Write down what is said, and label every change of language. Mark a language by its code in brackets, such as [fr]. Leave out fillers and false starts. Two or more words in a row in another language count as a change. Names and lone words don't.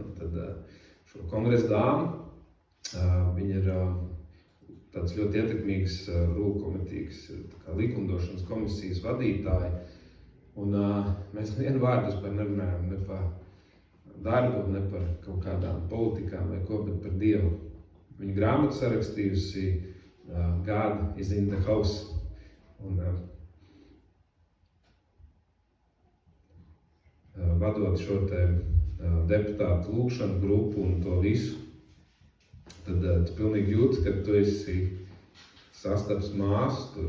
[lv] Tad šo kongresu dāmu, viņa ir tāds ļoti ietekmīgs rūkomitīgs likumdošanas komisijas vadītāji. Un mēs vienu vārdu vispār nerunājam ne par darbu, ne par kaut kādām politikām vai ko, bet par Dievu. Viņa grāmatu sarakstījusi God is in the house. Un vadot šo te deputātu lūgšanu grupu un to visu, tad tu pilnīgi jūti, ka tu esi sastaps māsu tur.